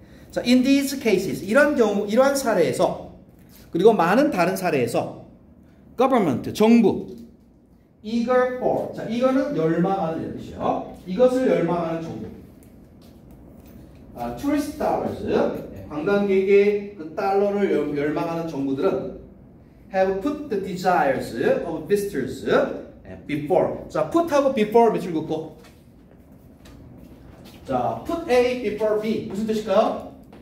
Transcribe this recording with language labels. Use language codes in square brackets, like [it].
[ko] 자, [en] in these cases, [ko] 이러한 사례에서, 그리고 많은 다른 사례에서, government, 정부, [en] eager for, [ko] 자, 이거는 열망하는 뜻이요. 이것을 열망하는 정부. [en] tourist dollars, [ko] 관광객의 그 달러를 열망하는 정부들은 [en] have put the desires of visitors before. [ko] 자, put하고 before 밑줄 긋고. 자, [en] put A before B [ko] 무슨 뜻일까요?